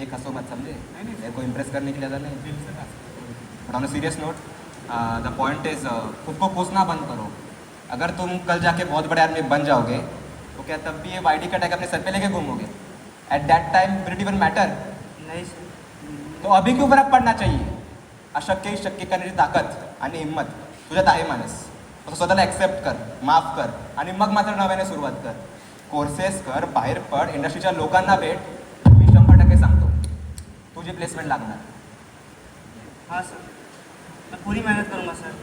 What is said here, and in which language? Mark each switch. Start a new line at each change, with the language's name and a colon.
Hindi: एक हंसो मत समझे, मेरे को इम्प्रेस करने के लिए ज़्यादा नहीं।
English: but on a serious note the point is
Hindi: खुद को कोसना बंद करो। अगर तुम कल जाके बहुत बड़े आदमी बन जाओगे तो क्या तब भी ये वाईडी का टैग अपने सर पे लेके घूमोगे?
English: At that time will it even matter?
Hindi: नहीं सर। तो अभी क्यों फरक पडना चाहिए?
Marathi: अशक्य शक्य करण्याची ताकद आणि हिंमत तुझ्यात आहे मानस, तो स्वतःला ॲक्सेप्ट कर, माफ कर आणि मग मात्र नव्याने सुरुवात कर. कोर्सेस कर, बाहेर पड, इंडस्ट्रीच्या लोकांना भेट. मी 100% सांगतो तुझी प्लेसमेंट लागणार.
Hindi: हाँ सर, मैं पूरी मेहनत करूँगा सर।